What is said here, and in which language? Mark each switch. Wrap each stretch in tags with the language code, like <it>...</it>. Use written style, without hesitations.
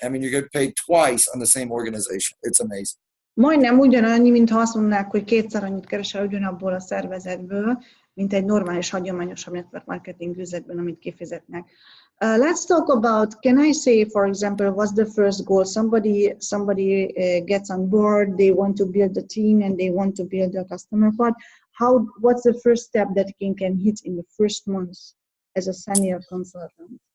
<en>I mean, you're getting paid twice on the same organization. It's amazing.</en> <hu>Majdnem ugyanannyi, mintha azt mondnák, hogy 2-szer annyit keresel ugyanabból a szervezetből, mint egy normális, hagyományosabb network marketing üzletben, amit kifizetnek.</hu> <en>Let's talk about, can I say, for example, what's the first goal? Somebody gets on board, they want to build a team and they want to build a customer pod. What's the first step that can hit in the first month as a senior consultant?</en>